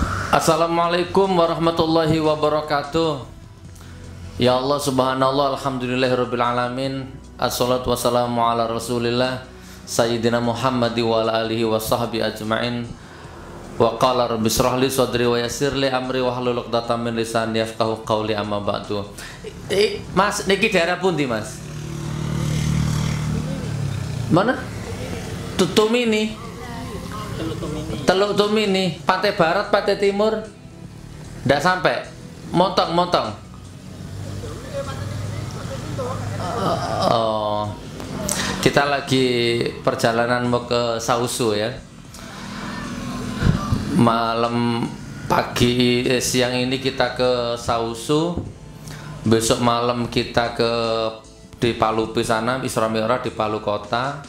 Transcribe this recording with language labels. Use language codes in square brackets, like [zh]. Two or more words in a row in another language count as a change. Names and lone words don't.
[ar] السلام عليكم ورحمة الله وبركاته. يا الله سبحان الله، الحمد لله رب العالمين. الصلاة والسلام على رسول الله سيدنا محمد وعلى آله وصحبه أجمعين. وقال رب اشرح لي صدري ويسر لي أمري واحلل عقدة من لساني يفقهوا قولي، أما بعد. [jv] Mas, niki daerah pundi, Mas? [id] Mana? Tutumini. Teluk Tumini, pantai barat, pantai timur, ndak sampai, motong. Oh, kita lagi perjalanan mau ke Sausu ya. Malam pagi siang ini kita ke Sausu, besok malam kita di Palupi sana, Isra Mi'raj di Palu kota.